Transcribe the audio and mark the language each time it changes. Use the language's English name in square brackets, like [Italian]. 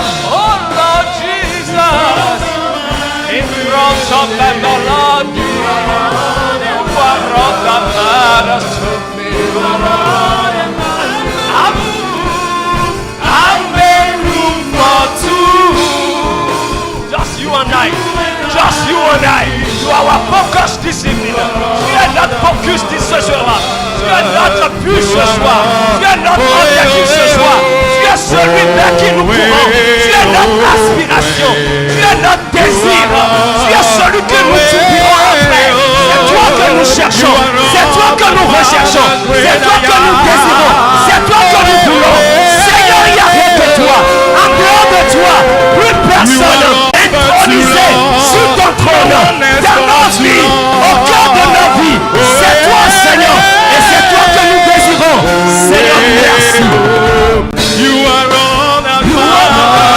[English] Oh Lord Jesus, in front of my melody, you are all that matters to me. I made room for two. Just you and I. Just you and I. You are our focus this evening. [French] Tu es notre focus ce soir. Tu es notre but ce soir. Tu es notre objectif ce soir. Tu es celui vers qui nous courons. Tu es notre aspiration. Tu es notre désir. Tu es celui que nous soupirons après. C'est toi que nous cherchons. C'est toi que nous recherchons. C'est toi que nous désirons. C'est toi que nous voulons. Seigneur, il n'y a rien que toi. En dehors de toi, plus personne intronisé sur ton trône. Dans nos vies, au cœur de nos vies. C'est toi, Seigneur. Et c'est toi que nous désirons. Seigneur, merci. [English] You are all that matters.